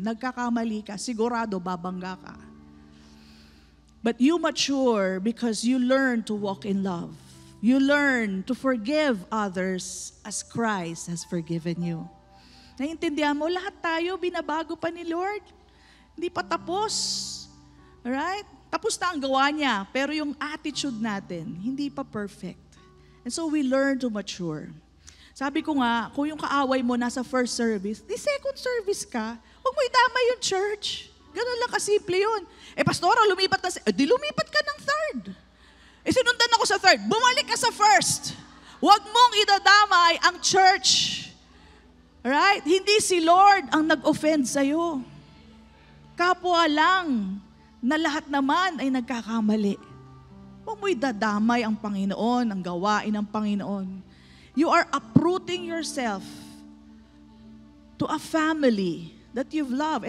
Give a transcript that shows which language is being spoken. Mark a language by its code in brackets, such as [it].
[tl] Nagkakamali ka, sigurado babangga ka. [en] But you mature because you learn to walk in love. You learn to forgive others as Christ has forgiven you. [tl] Naiintindihan mo, lahat tayo, binabago pa ni Lord. Hindi pa tapos. Alright? Tapos na ang gawa niya, pero yung attitude natin, hindi pa perfect. [en] And so we learn to mature. [tl] Sabi ko nga, kung yung kaaway mo nasa first service, di second service ka, huwag mo idamay yung church. Ganun lang kasimple yun. Pastora, lumipat na di lumipat ka ng third. Sinundan ako sa third, bumalik ka sa first. Huwag mong idadamay ang church. Right? Hindi si Lord ang nag-offend sa'yo. Kapwa lang na lahat naman ay nagkakamali. Huwag mo idadamay ang Panginoon, ang gawain ng Panginoon. [en] You are uprooting yourself to a family that you've loved.